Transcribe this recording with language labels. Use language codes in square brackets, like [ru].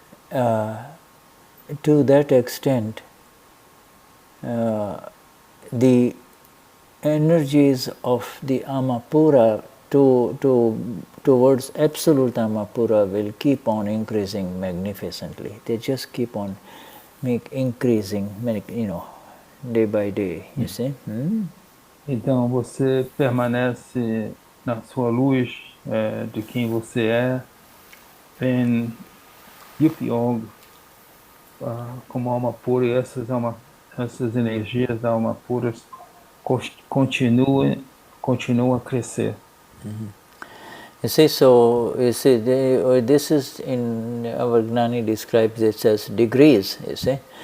[en] To that extent, the energies of the Amapura towards absolute Amapura will keep on increasing magnificently. They just keep on increasing, day by day, you see. [pt] Então você permanece na sua luz de quem você é, em Upyog, como alma pura, e essas energias da alma pura continuam a crescer. [en] You see, this is in our Gnani describes it as degrees, you see.